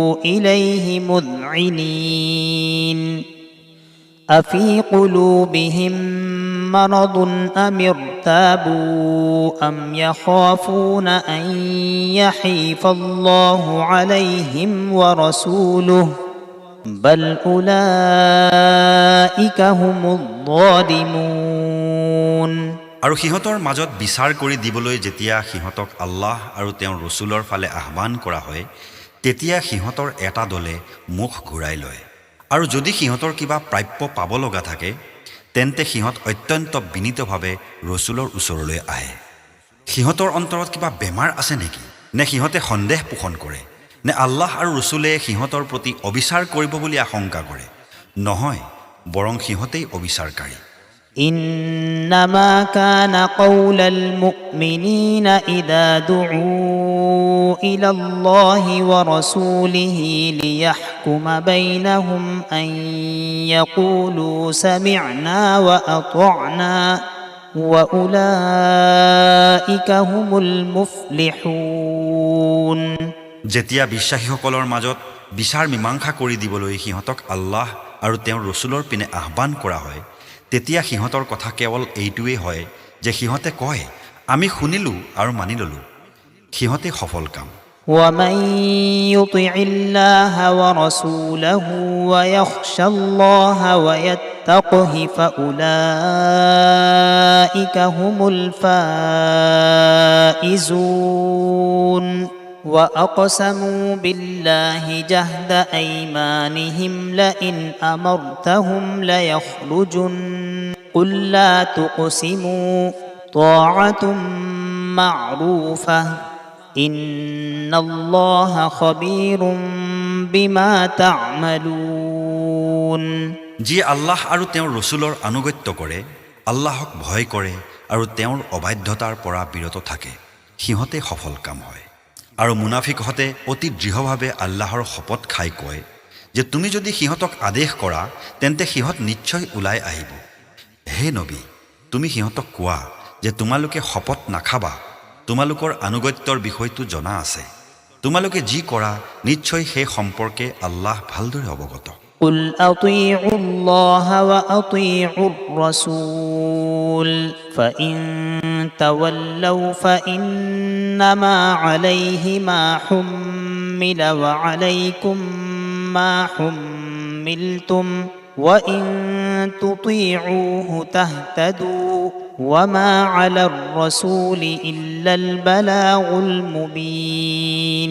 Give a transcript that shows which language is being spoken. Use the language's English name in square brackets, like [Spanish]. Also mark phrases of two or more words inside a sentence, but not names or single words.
[Arabic] إليه مذعنين أفي قلوبهم مرض أم ارتابوا أم يخافون أن يحيف الله عليهم ورسوله بل أولئك هم الظالمون [Assamese] আৰু সিহঁতৰ মাজত বিচাৰ কৰি দিবলৈ যেতিয়া সিহঁতক আল্লাহ আৰু তেওঁৰ ৰসুলৰ ফালে আহ্বান কৰা হয়, তেতিয়া সিহঁতৰ এটা দলে মুখ ঘূৰাই লয়। আৰু যদি সিহঁতৰ কিবা প্ৰাপ্য পাব লগা থাকে তেন্তে সিহঁত অত্যন্ত বিনীতভাৱে ৰসুলৰ ওচৰলৈ আহে। সিহঁতৰ অন্তৰত কিবা বেমাৰ আছে নেকি? নে সিহঁতে সন্দেহ পোষণ কৰে? নে আল্লাহ আৰু ৰসুলে সিহঁতৰ প্ৰতি অবিচাৰ কৰিব বুলি আশংকা কৰে? নহয়, বৰং সিহঁতেই অবিচাৰকাৰী। [Arabic] إنما كان قول المؤمنين إذا دعوا إلى الله ورسوله ليحكم بينهم أن يقولوا سمعنا وأطعنا وأولئك هم المفلحون [Assamese] যেতিয়া বিশ্বাসীসকলৰ মাজত বিচাৰ মীমাংসা কৰি দিবলৈ সিহঁতক আল্লাহ আৰু তেওঁৰ ৰসুলৰ পিনে আহ্বান কৰা হয়, তেতিয়া সিহঁতৰ কথা কেৱল এইটোৱেই হয় যে সিহঁতে কয় আমি শুনিলোঁ আৰু মানি ল'লোঁ। সিহঁতে সফল কাম। [Arabic] ومن يطع الله ورسوله ويخشى الله ويتقه فأولئك هم الفائزون وأقسموا بالله جهد أيمانهم لئن أمرتهم ليخرجن قل لا تقسموا طاعة معروفة إن الله خبير بما تعملون [Assamese] যিয়ে আল্লাহ আৰু তেওঁৰ ৰসুলৰ আনুগত্য কৰে, আল্লাহক ভয় কৰে আৰু তেওঁৰ অবাধ্যতাৰ পৰা বিৰত থাকে, সিহঁতে সফল কাম হয়। আৰু মুনাফিকহঁতে অতি দৃঢ়ভাৱে আল্লাহৰ শপত খাই কয় যে তুমি যদি সিহঁতক আদেশ কৰা তেন্তে সিহঁত নিশ্চয় ওলাই আহিব। হে নবী, তুমি সিহঁতক কোৱা যে তোমালোকে শপত নাখাবা, তোমালোকৰ আনুগত্যৰ বিষয়টো জনা আছে। তোমালোকে যি কৰা নিশ্চয় সেই সম্পৰ্কে আল্লাহ ভালদৰে অৱগত। [Arabic] قل أطيعوا الله وأطيعوا الرسول فإن تولوا فإنما عليه ما حمل وعليكم ما حملتم وإن تطيعوه تهتدوا وما على الرسول إلا البلاغ المبين